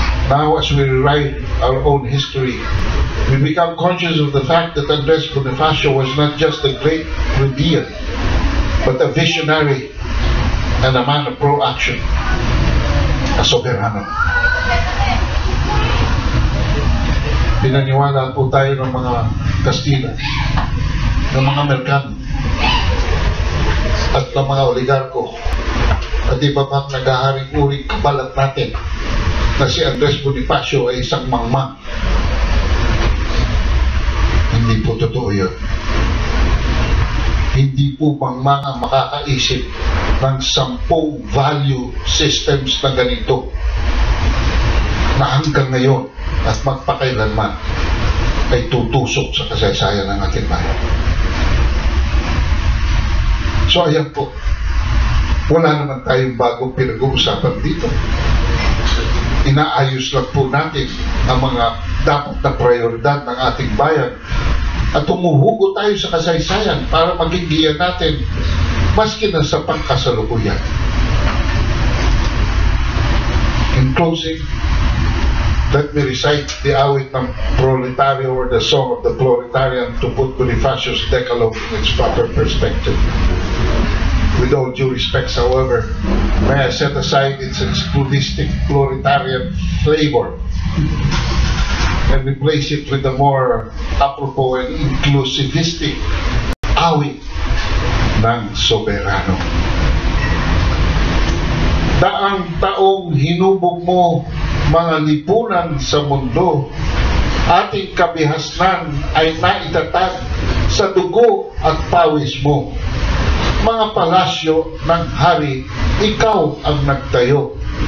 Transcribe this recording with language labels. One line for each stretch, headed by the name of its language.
English: Now, as we rewrite our own history, we become conscious of the fact that Andres Bonifacio was not just a great plebeian, but a visionary and a man of pro-action, a soberano.
Filipino: Pinaniwala po tayo ng mga Kastila, ng mga Merkano, at ng mga oligarko, at di ba bang naghaharing-uring kabalat natin na si Andres Bonifacio ay isang mangmang? Hindi po totoo yun. Hindi po mangmang ang makakaisip ng 10 value systems na ganito na hanggang ngayon at magpakailanman ay tutusok sa kasaysayan ng ating bayan. So ayan po, wala naman tayong bagong pinag-uusapan dito. Inaayos lang po natin ang mga dapat na prioridad ng ating bayan at umuhugo tayo sa kasaysayan para maging giyan natin maski na sa pangkasalukuyan.
English: In closing, let me recite the awit ng Proletario or the Song of the Proletarian to put Bonifacio's Decalogue in its proper perspective. With all due respects, however, may I set aside its exclusistic proletarian flavor and replace it with a more apropos and inclusivistic awit ng soberano.
Filipino: Daang taong hinubog mo mga lipunan sa mundo, ating kabihasnan ay naitatag sa dugo at pawis mo. Mga palasyo ng hari, ikaw ang nagtayo.